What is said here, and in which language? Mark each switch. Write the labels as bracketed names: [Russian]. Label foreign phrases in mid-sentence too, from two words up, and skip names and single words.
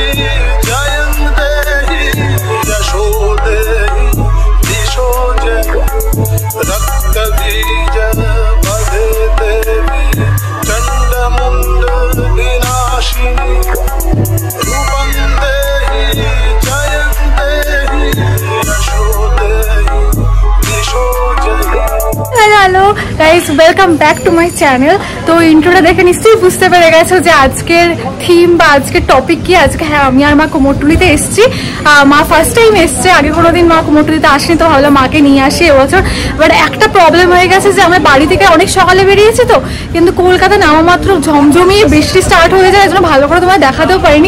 [Sanskrit] जयं देहि यशो देहि दिशो जहि रक्त बीज वधे देवि चण्ड मुण्ड विनाशिनि रूपं देहि जयं देहि यशो देहि दिशो जहि. [English] hello guys, welcome back to my channel. [Bangla] তো ইন্ট্রোটা দেখে নিশ্চয়ই বুঝতে পেরে গেছো যে আজকের থিম বা আজকের টপিক কি। আজকে হ্যাঁ, আমি আর মা কুমোরটুলিতে এসেছি। মা [English] first time [Bangla] এসছে, আগে কোনোদিন মা কুমোরটুলিতে আসেনি, তো ভাবলাম মাকে নিয়ে আসি এবছর। বাট একটা প্রবলেম হয়ে গেছে যে আমরা বাড়ি থেকে অনেক সকালে বেরিয়েছি, তো কিন্তু কলকাতা নামা মাত্র ঝমঝমিয়ে বৃষ্টি স্টার্ট হয়ে যায়, এর জন্য ভালো করে তোমায় দেখাতেও পারিনি।